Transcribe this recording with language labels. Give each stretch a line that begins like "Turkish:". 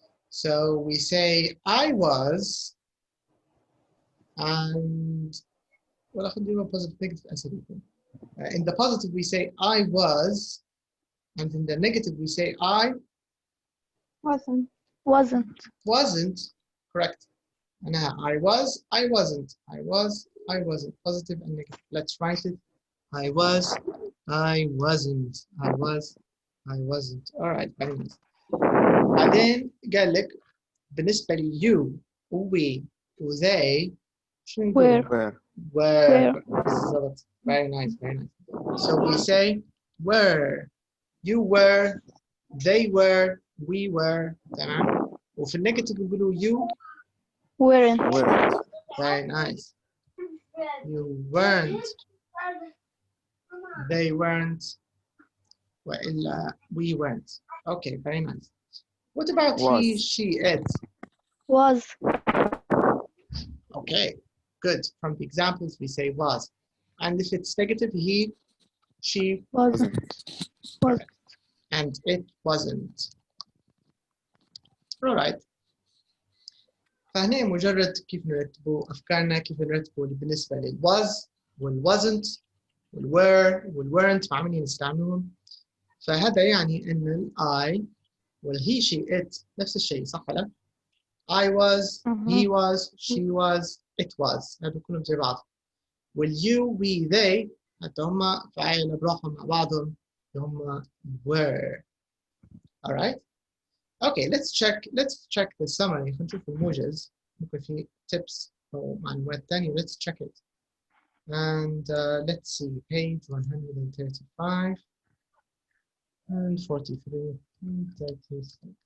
English: So we say I was, and well, I can do a positive, negative, in the positive we say I was, and in the negative we say I wasn't. Correct. And now I was, I wasn't, I was, I wasn't. Positive and negative. Let's write it. I was, I wasn't, I was, I wasn't. All right, very nice.
Arabic: بعدين قال لك بالنسبة لي you وwe وthey شو نقول؟
English: Where. were.
Arabic: بالضبط.
English: Very nice, very nice. So we say were, you were, they were, we were.
Arabic: تمام. وفي النيجاتيف نقولوا you
English: Weren't. very nice. You weren't. They weren't. وإلا we weren't. Okay, very nice. What about he, Was. she, it? Was. Okay, good. From the examples, we say was. And if it's negative, he, she, Wasn't. and it wasn't. All right.
Arabic: فهنا مجرد كيف نرتبوا أفكارنا، كيف نرتبوا بالنسبة لل was وال wasn't وال were وال weren't مع مين نستعملهم. فهذا يعني إن ال I وال he, she, it نفس الشيء صح ولا؟
English: I was, he was, she was, it was.
Arabic: هذول كلهم زي بعض. وال you, we, they حتى هم فاعل بروحهم مع بعضهم هم were.
English: All right. Okay, let's check the summary.
Arabic: خلينا نشوف الموجز. ممكن في tips أو معلومات تانية.
English: Let's check it. And let's see, page 135 and 43 and 36.